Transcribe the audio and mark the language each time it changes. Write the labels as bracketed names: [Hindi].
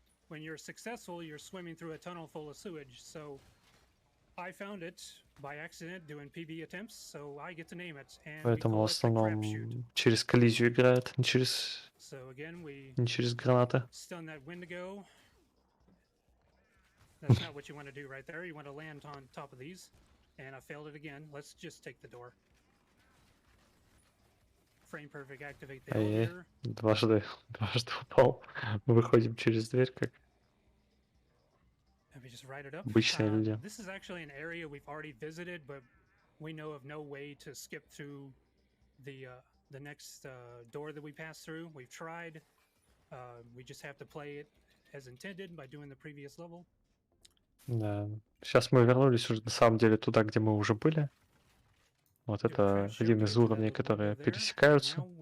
[English] When you're successful, you're swimming through a tunnel full of sewage. So I found it by accident doing PB attempts, so I get to name it. And [Russian] Поэтому в основном через коллизию играют, не через гранаты. [English] Stun that Wendigo. That's not what you want to do right there. You want to land on top of these. And I failed it again. Let's just take the door. Frame perfect, activate the elevator. [Russian] Дважды упал. Выходим через дверь, как обычные люди. [English] This is actually an area we've already visited, but we know of no way to skip through the next door that we pass through. We've tried. We just have to play it as intended by doing the previous level. [Russian] Да. Сейчас мы вернулись уже на самом деле туда, где мы уже были. Вот это один из уровней, которые пересекаются.